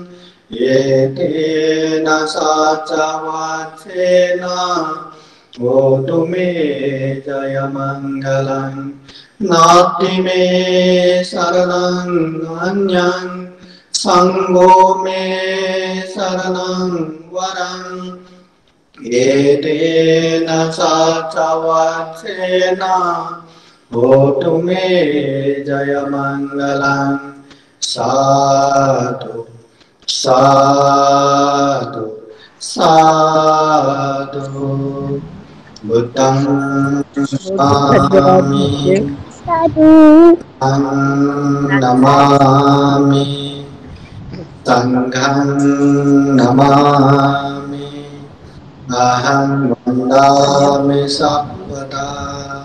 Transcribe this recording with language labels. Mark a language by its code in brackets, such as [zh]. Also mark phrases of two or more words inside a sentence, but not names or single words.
[pi] एतेन सच्च वाचेन होतु मे जयमङ्गलं नास्ति मे शरणं अन्यं संगो मे शरणं वरं एतेन सच्च वाचेन होतु मे जयमङ्गलं साधु साधु साधु बुद्धं नमामि नमामि संघं नमामि अहं वन्दामि सर्वदा